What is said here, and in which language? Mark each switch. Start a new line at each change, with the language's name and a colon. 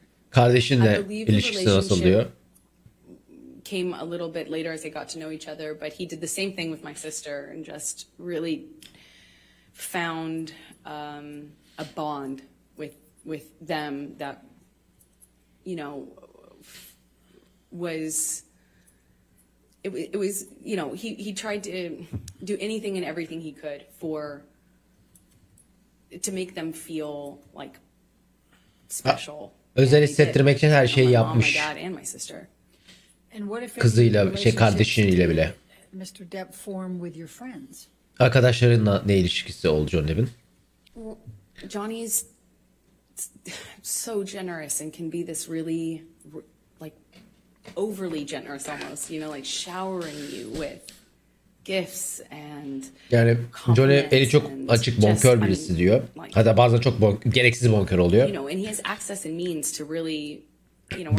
Turkish: Kardeşinle ilişkisi nasıl diyor?
English: Came a little bit later as they got to know each other, but he did the same thing with my sister and just really found a bond with them that, you know, was it was, you know, he tried to do anything and everything he could to make them feel like special.
Turkish: Özel hissettirmek için her şeyi yapmış.
English: My dad and my sister.
Turkish: Kızıyla, kardeşiyle bile.
English: Mr. Depp form with your friends?
Turkish: Arkadaşlarınla ne ilişkisi oldu Johnny Depp'in?
English: Well, Johnny's so generous and can be this really like overly generous almost, you know, like showering you with gifts and
Turkish: yani Johnny eli çok açık, bonkör birisi diyor. Hatta bazen çok gereksiz bonkör oluyor.
English: You know, and he has access and means to really, you know,